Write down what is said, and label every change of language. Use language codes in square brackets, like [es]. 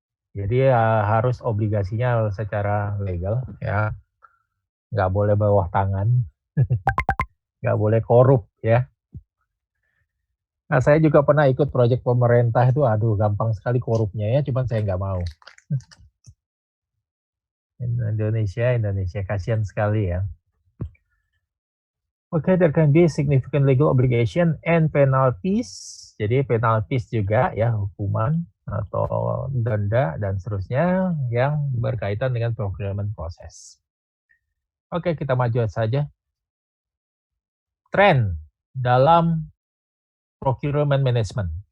[id] Jadi harus obligasinya secara legal ya, nggak boleh bawah tangan, nggak boleh korup ya. Nah saya juga pernah ikut proyek pemerintah itu, aduh gampang sekali korupnya ya, cuman saya nggak mau. Indonesia kasihan sekali ya. [en] Oke, there can be significant legal obligation and penalties. [id] Jadi penalties juga ya, hukuman atau denda dan seterusnya yang berkaitan dengan procurement process. Oke, kita maju saja. Tren dalam procurement management.